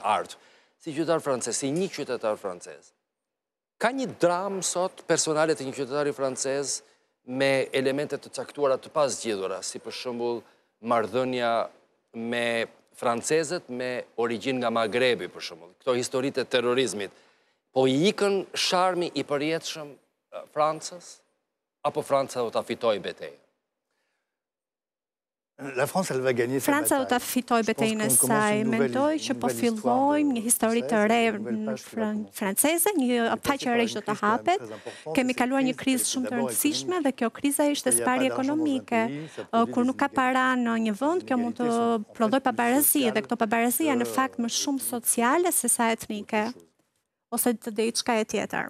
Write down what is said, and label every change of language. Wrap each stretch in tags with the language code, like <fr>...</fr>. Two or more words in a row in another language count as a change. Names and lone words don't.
<sq>art, si qytetar francez, si një qytetar francez, ka një dramë sot personale të një qytetari francez me elementet të caktuara të pasgjidhura, si për shembull marrëdhënia me francezët me origjinë nga Magrebi, për shembull, këto historitë e terrorizmit, po i ikën sharmi i përjetshëm Francës, apo Franca do ta fitojë betejën?</sq> <fr>La France, elle va gagner cette</fr> <sq>Franca do ta</sq> <fr>bataille.</fr> <sq>fitojë betejën e saj. Mendoj që po fillojmë një histori të re franceze, një faqe e re që do të hapet. Kemi kaluar një krizë shumë të rëndësishme dhe kjo kriza ishte sparje ekonomike. Kur nuk ka para në një vend, kjo mund të prodhoj pabarazi dhe këto pabarazi janë në fakt më shumë sociale se sa etnike ose të diçka e tjetër.</sq>